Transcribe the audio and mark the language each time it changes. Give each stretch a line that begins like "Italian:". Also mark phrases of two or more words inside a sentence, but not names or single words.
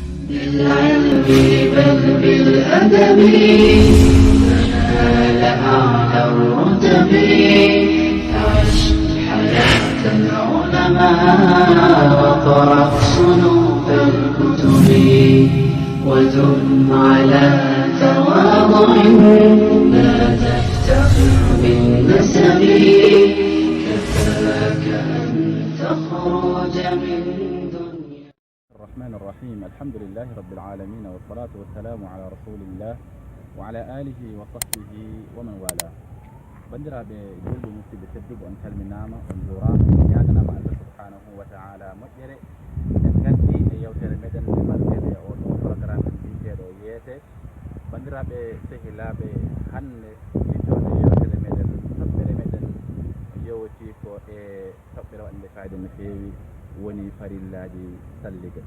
Arabic: بالعلم بل بالأدب تنال أعلى الرتب عش حياة العلماء وقرأ صنوف الكتب ودم على تواضع لا تفتخر بالنسب كفاك أن تخرج من دنيا. الرحمن الرحيم الحمد لله رب العالمين والصلاة والسلام على رسول الله وعلى آله وصحبه ومن والاه.
Fula: bandiraɓe julɓe musidɓe tedduɓe on calminama on jurama on ñaganama
Arabic: الله سبحانه وتعالى
Fula: moƴƴere en gandi e yewtere meɗen nde mbalteɗe oɗo programme mbiteɗo yeete. bandiraɓe sehilaɓe hande jittode yewtere meɗen toɓɓere meɗen yewti ko e toɓɓere waɗde fayida no fewi woni farillaji salliga.